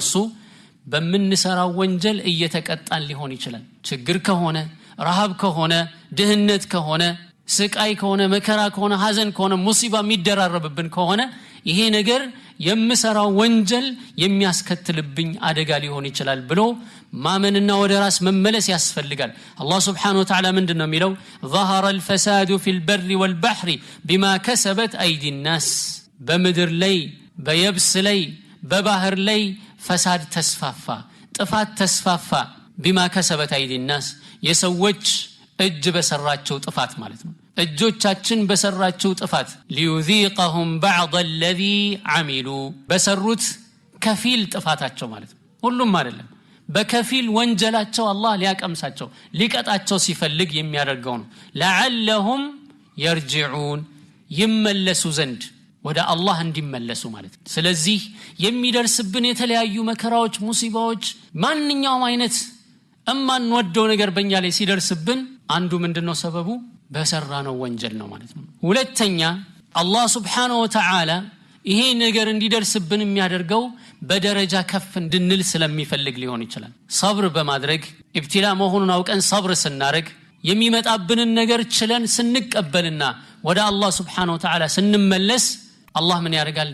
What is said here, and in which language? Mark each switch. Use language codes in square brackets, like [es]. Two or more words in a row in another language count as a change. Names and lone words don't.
[am] እሱ በመንሰራው ወንጀል እየተቀጣን ሊሆን ይችላል። ችግር ከሆነ ረሃብ ከሆነ ድህነት ከሆነ ስቃይ ከሆነ መከራ ከሆነ ሐዘን ከሆነ ሙሲባ የሚደራረብብን ከሆነ ይሄ ነገር የምሰራው ወንጀል የሚያስከትልብኝ አደጋ ሊሆን ይችላል ብሎ ማመንና ወደ ራስ መመለስ ያስፈልጋል። አላህ [ar] سبحانه وتعالى [am] ምንድነው የሚለው? [ar] ظهر الفساد في البر والبحر بما كسبت أيدي الناس [am] በምድር ላይ በየብስ ላይ በባህር ላይ ፈሳድ ተስፋፋ ጥፋት ተስፋፋ [ar] بما كسبت أيدي الناس [am] የሰዎች እጅ በሰራቸው ጥፋት ማለት ነው። እጆቻችን በሰራቸው ጥፋት [ar] ليذيقهم بعض الذي عملوا [am] በሰሩት ከፊል ጥፋታቸው ማለት ነው። ሁሉም አይደለም በከፊል ወንጀላቸው አላህ ሊያቀምሳቸው ሊቀጣቸው ሲፈልግ የሚያደርገው ነው። [ar] لعلهم يرجعون [am] ይመለሱ ዘንድ ወደ አላህ እንዲመለሱ ማለት ነው። ስለዚህ የሚደርስብን የተለያዩ መከራዎች ሙሲባዎች ማንኛውም አይነት እማንወደው ነገር በእኛ ላይ ሲደርስብን አንዱ ምንድነው ሰበቡ? በሰራነው ወንጀል ነው ማለት ነው። ሁለተኛ አላህ [ar] سبحانه وتعالى [am] ይሄ ነገር እንዲደርስብን የሚያደርገው በደረጃ ከፍ እንድንል ስለሚፈልግ ሊሆን ይችላል። ሰብር በማድረግ ኢብቲላ መሆኑን አውቀን ሰብር ስናረግ የሚመጣብንን ነገር ችለን ስንቀበልና ወደ አላህ [ar] سبحانه وتعالى [am] ስንመለስ አላህ ምን ያደርጋል?